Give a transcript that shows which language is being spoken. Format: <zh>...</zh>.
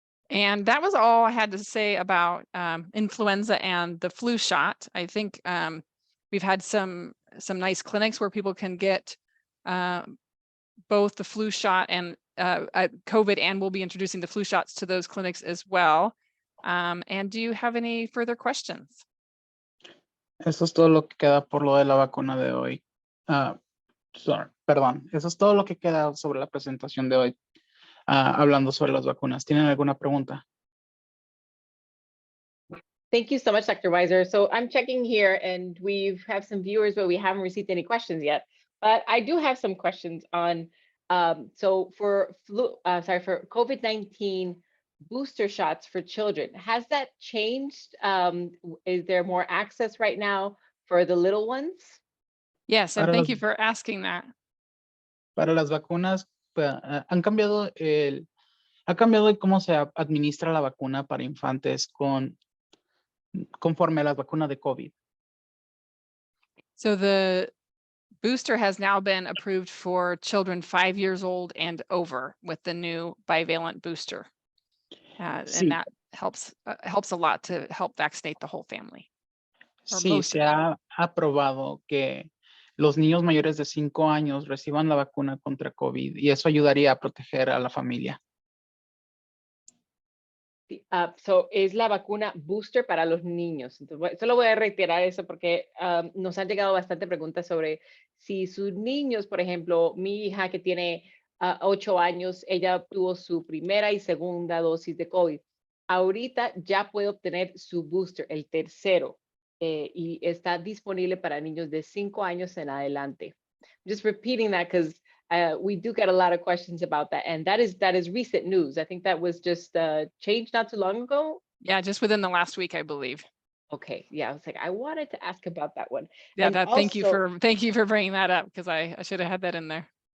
<en>And that was all I had to say about influenza and the flu shot. I think we've had some nice clinics where people can get both the flu shot and COVID, and we'll be introducing the flu shots to those clinics as well. And do you have any further questions?</en> <es>Eso es todo lo que queda por lo de la vacuna de hoy. Perdón, eso es todo lo que queda sobre la presentación de hoy. Hablando sobre las vacunas. ¿Tienen alguna pregunta?</es> <en>Thank you so much, Dr. Weiser. So I'm checking here, and we have some viewers, but we haven't received any questions yet. But I do have some questions on. So for for COVID-19 booster shots for children, has that changed? Is there more access right now for the little ones? Yes, and thank you for asking that.</en> <es>Para las vacunas, ha cambiado el cómo se administra la vacuna para infantes conforme a las vacunas de COVID.</es> <en>So the booster has now been approved for children 5 years old and over with the new bivalent booster.</en> <es>Sí.</es> <en>And that helps a lot to help vaccinate the whole family.</en> <es>Sí, se ha aprobado que los niños mayores de 5 años reciban la vacuna contra COVID y eso ayudaría a proteger a la familia. So es la vacuna booster para los niños. Entonces, solo voy a reiterar eso porque nos han llegado bastante preguntas sobre si sus niños, por ejemplo, mi hija que tiene 8 años, ella tuvo su primera y segunda dosis de COVID. Ahorita ya puede obtener su booster, el tercero, y está disponible para niños de 5 años en adelante.</es> <en>Just repeating that because we do get a lot of questions about that, and that is recent news. I think that was just changed not too long ago. Yeah, just within the last week, I believe. Okay, yeah, I was like, I wanted to ask about that one. Yeah, And thank you for bringing that up because I should have had that in there.</en>